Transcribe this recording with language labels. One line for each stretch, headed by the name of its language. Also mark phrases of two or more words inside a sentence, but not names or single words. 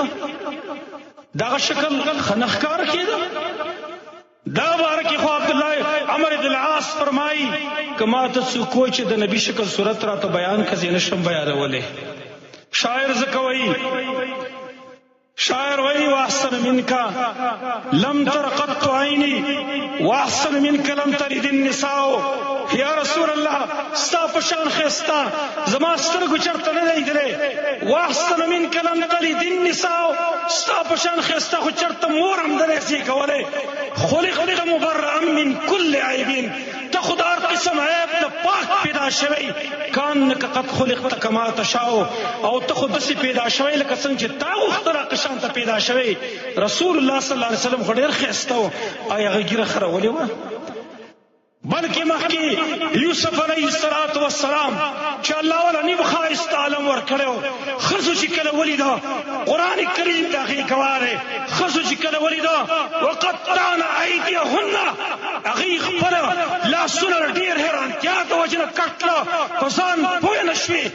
Pashto: دغه شکل ښه نه ښکاره کېده؟ دا باره کې خو عبدالله عمر بن العاص فرمایي که ما ته څوک وایي چې د نبي شکل صورت راته بیان کړه زه نشم بیانولی. شاعر ځکه وایي، شاعر وایي
Arabic: واحسن منك لم تر قط عيني واحسن منك لم تلد النساء.
Pashto: یا رسول الله ستا په شان ښایسته زما سترګو چېرته نه دی لیدلی.
Arabic: واحسن منك لم تلد النساء،
Pashto: ستا په شان ښایسته خو چېرته مور هم نه دی کولی.
Arabic: خلقت مبرئا من كل عیب،
Pashto: ته خو د هر قسم عیب نه پاک پیدا شوی.
Arabic: کانک قد خلقت کما تشاء،
Pashto: او ته خو داسې پیدا شوی لکه څنګه چې تا غوښتله قشان ته پیدا شوی. رسول الله
Arabic: صلی الله علیه وسلم
Pashto: خو ډېر ښایسته و. آیا هغه ږیره خرولې وه؟ بلکې مخکې یوسف
Arabic: علیه السلام
Pashto: چې الله والا نیم ښایسته عالم ورکړی و، ښځو چې کله ولیده قرآن کریم د هغې ګواه دی، ښځو چې کله ولیده
Arabic: وقطعن ایدیهن،
Pashto: هغې خپله لاسونه ډېر حیرانتیا د وجې نه کټ کړه، په ځان پوه نه شوې.